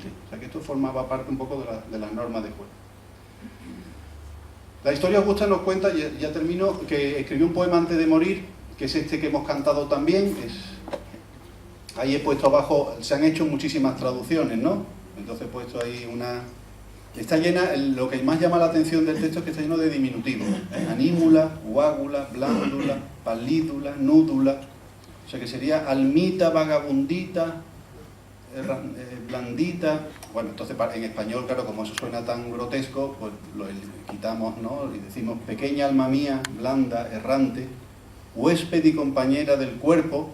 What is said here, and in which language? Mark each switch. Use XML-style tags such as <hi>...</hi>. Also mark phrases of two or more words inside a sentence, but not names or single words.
<es>O sea, que esto formaba parte un poco de las normas de juego. La historia Augusta nos cuenta, ya termino, que escribió un poema antes de morir, que es este que hemos cantado también. Ahí he puesto abajo, se han hecho muchísimas traducciones, ¿no? Entonces he puesto ahí una... Está llena, lo que más llama la atención del texto es que está lleno de diminutivos.</es> <la>Anímula, guágula, blándula, palídula, núdula.</la> <es>O sea que sería almita, vagabundita, blandita. Bueno, entonces en español, claro, como eso suena tan grotesco, pues lo quitamos, ¿no? Y decimos: pequeña alma mía, blanda, errante, huésped y compañera del cuerpo.</es>